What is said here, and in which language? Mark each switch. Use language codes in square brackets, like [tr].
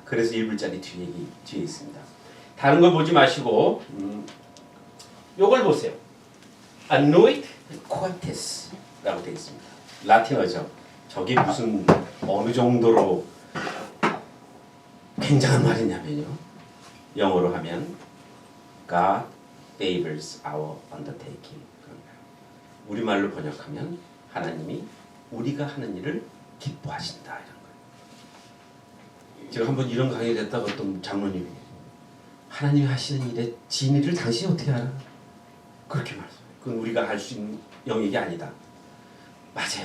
[ko] 그래서 1불짜리 뒤에 있습니다. 다른 걸 보지 마시고 요걸 보세요. [la] Annuit quates [ko] 라고 되어 있습니다. 라틴어죠. 저게 무슨 어느 정도로 굉장한 말이냐면요. 영어로 하면 [en] God favors our undertaking. [ko] 우리말로 번역하면 하나님이 우리가 하는 일을 기뻐하신다 이런 거예요. 제가 한번 이런 강의를 했다가 어떤 장로님이 하나님이 하시는 일의 진리를 당신이 어떻게 알아? 그렇게 말했어요. 그건 우리가 할 수 있는 영역이 아니다. 맞아요.